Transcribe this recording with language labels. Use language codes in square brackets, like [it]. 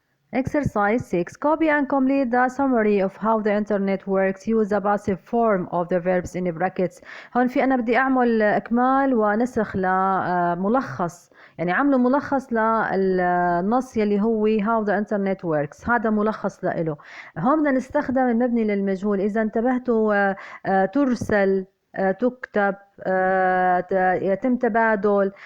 [en] Exercise 6. Copy and complete the summary of how the internet works. Use the passive form of the verbs in brackets. [ar] هون في أنا بدي أعمل إكمال ونسخ لملخص يعني عملوا ملخص للنص يلي هو [en] how the internet works. [ar] هذا ملخص له. هون بدنا نستخدم المبني للمجهول. إذا انتبهتوا ترسل تكتب يتم تبادل.